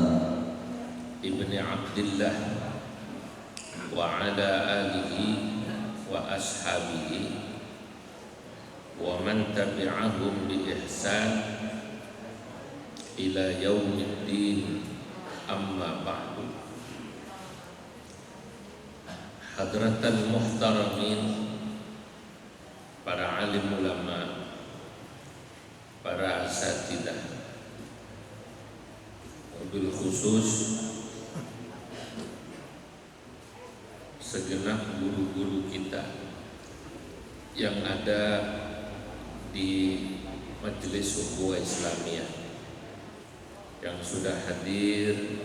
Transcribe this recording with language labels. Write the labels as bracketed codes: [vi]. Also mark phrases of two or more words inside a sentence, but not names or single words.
[ar] ابن عبد الله وعلى آله وأصحابه ومن تبعهم بإحسان إلى يوم الدين، أما بعد. حضرات المحترمين, [id] para alim ulama, para asatidah, wabil khusus segenap guru-guru kita yang ada di Majelis Ukhuwah Islamiyah yang sudah hadir.